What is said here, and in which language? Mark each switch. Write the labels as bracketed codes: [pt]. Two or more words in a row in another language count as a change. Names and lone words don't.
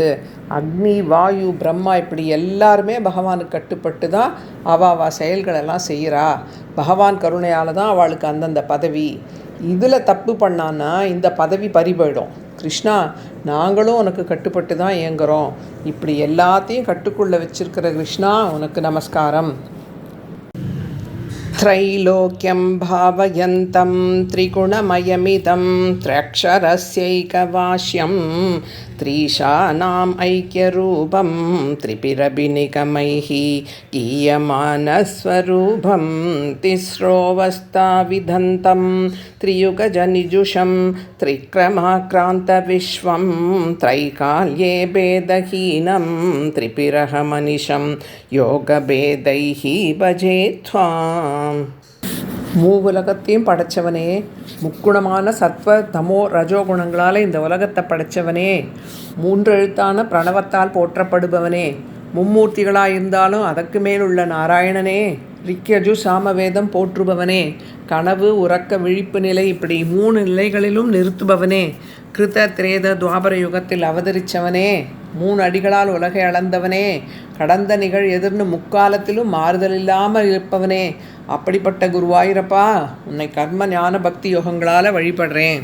[ta] அக்னி, வாயு, பிரம்மா இப்படி எல்லாருமே பகவானுக்கு கட்டுப்பட்டு தான் அவா செயல்களெல்லாம் செய்கிறா. பகவான் கருணையால் தான் அவளுக்கு அந்தந்த பதவி. இதில் தப்பு பண்ணான்னா இந்த பதவி பறி போயிடும். கிருஷ்ணா, நாங்களும் உனக்கு கட்டுப்பட்டு தான் இயங்குகிறோம். இப்படி எல்லாத்தையும் கட்டுக்குள்ளே வச்சிருக்கிற கிருஷ்ணா உனக்கு நமஸ்காரம். [sa] त्रैलोक्यं भावयन्तं त्रिगुणमयमिदं त्र्यक्षरस्यैकवाक्यं त्रीशानाम् ऐक्यरूपं त्रिभिरभिनिगमैः गीयमानस्वरूपं तिस्रोऽवस्थाविधन्तं त्रियुगजनिजुषं त्रिक्रमाक्रान्तविश्वं त्रैकाल्ये भेदहीनं त्रिभिरहमनिशं योगभेदैः भजे त्वाम्. [ta] மூவுலகத்தையும் படைத்தவனே, முக்குணமான சத்வ தமோ ரஜோகுணங்களால் இந்த உலகத்தை படைத்தவனே, மூன்றெழுத்தான பிரணவத்தால் போற்றப்படுபவனே, மும்மூர்த்திகளாயிருந்தாலும் அதற்கு மேலுள்ள நாராயணனே, ரிக்யஜு சாமவேதம் போற்றுபவனே, கனவு உறக்க விழிப்பு நிலை இப்படி 3 நிலைகளிலும் நிறுத்துபவனே, கிருத திரேத துவாபர யுகத்தில் அவதரித்தவனே, 3 அடிகளால் உலகை அளந்தவனே, கடந்த நிகழ் எதிர்னு முக்காலத்திலும் மாறுதல் இல்லாமல் இருப்பவனே, அப்படிப்பட்ட குருவாயிரப்பா உன்னை கர்ம ஞான பக்தி யோகங்களால் வழிபடுறேன்.